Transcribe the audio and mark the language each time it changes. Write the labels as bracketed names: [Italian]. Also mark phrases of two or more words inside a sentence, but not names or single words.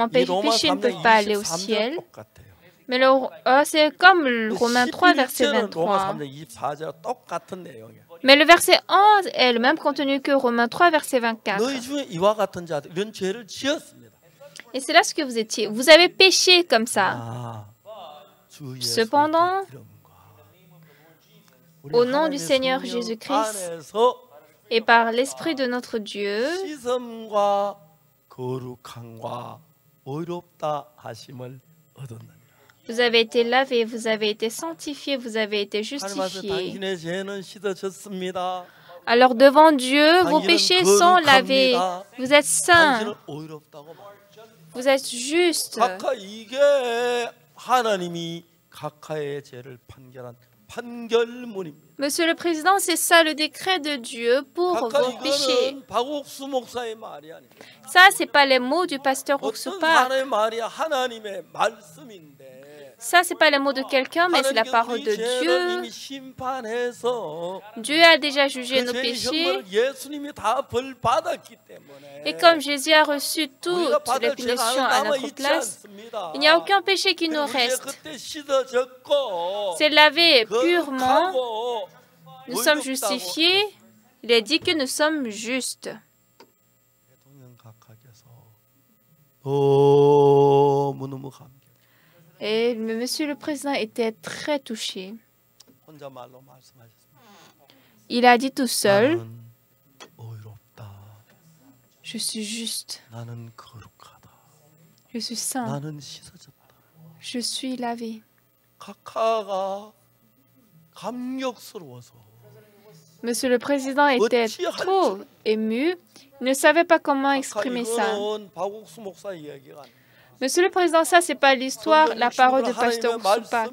[Korean] 이 [French] péché, [Korean] 로마 [French] ils ne [Korean] 3장 [French] peuvent pas aller au [Korean] 23절 [French] ciel. [Korean] 똑같아요. [French] Mais c'est comme le Romains 3, verset [Korean] 11절은 로마 [French] 23. [Korean] 3장 24절 똑같은 내용이에요. [French] Mais le verset 11 est le même contenu que Romains 3, verset 24. [Korean] 너희 중에 이와 같은 자들 이런 죄를 지었습니다. [French] Et c'est là ce que vous étiez. Vous avez péché comme ça. [Korean] 아, 주 예수의 [French] Cependant, [Korean] 이름과 [French] au nom [Korean] 우리 [French] du [Korean] 하나님의 [French] Seigneur [Korean] 성령 [French] Jésus-Christ [Korean] 안에서 [French] et par l'Esprit de notre Dieu, [Korean] 씻음과 거룩함과 의롭다 하심을 얻었느니라. [French] vous avez été lavés, vous avez été sanctifiés, vous avez été [Korean] 하나님 앞에 [French] justifiés. [Korean] 당신의 죄는 씻어졌습니다. [French] Alors devant Dieu, vos péchés sont lavés. Vous êtes saints, [Korean] 당신은 의롭다고 말해요. [French] vous êtes justes. [Korean] 각하 이게 하나님이 각하의 죄를 판결한 판결문입니다. [French] Monsieur le Président, c'est ça le décret de Dieu pour [Korean] 각하 [French] vos péchés. [Korean] 이거는 박옥수 목사의 말이 아닙니다. [French] Ça, c'est pas les mots du pasteur [Korean] 어떤 [French] Oxupa. [Korean] 사람의 말이 하나님의 말씀인데 [French] Ça, c'est pas les mots de quelqu'un, mais c'est la [Korean] 하나님께서 [French] parole [Korean] 우리 [French] de [Korean] 죄를 [French] Dieu. [Korean] 이미 심판해서 [French] Dieu a déjà jugé [Korean] 그 [French] nos [Korean] 죄의 [French] péchés. [Korean] 형벌을 예수님이 다 벌 받았기 때문에 [French] Et comme Jésus a reçu [Korean] 우리가 [French] toutes les [Korean] 받을 죄가 [French] punitions à [Korean] 남아 [French] notre [Korean] 있지 [French] place, [Korean] 않습니다. [French] il n'y a aucun péché qui nous [Korean] 우리 [French] reste. [Korean] 그때 씻어졌고 [French] C'est lavé purement. [Korean] 거룩하고 [French] Nous sommes [Korean] 의롭다고 [French] justifiés. Il est dit que nous sommes justes. [Korean] 대통령 각하께서 너무너무 감격. [French] Et Monsieur le Président était très touché. [Korean] 혼자 말로 말씀하셨습니다. [French] Il a dit tout seul, [Korean] 나는 의롭다. [French] je suis juste, [Korean] 나는 거룩하다. [French] je suis saint, [Korean] 나는 씻어졌다. [French] je suis lavé. [Korean] 각하가 감격스러워서 [French] Monsieur le Président était trop ému. Il ne savait pas comment exprimer ça. [Korean] 이거는 박옥수 목사 이야기가 아니에요. [French] Monsieur le Président, ça, c'est pas l'histoire, la parole de Pasteur Oxupak.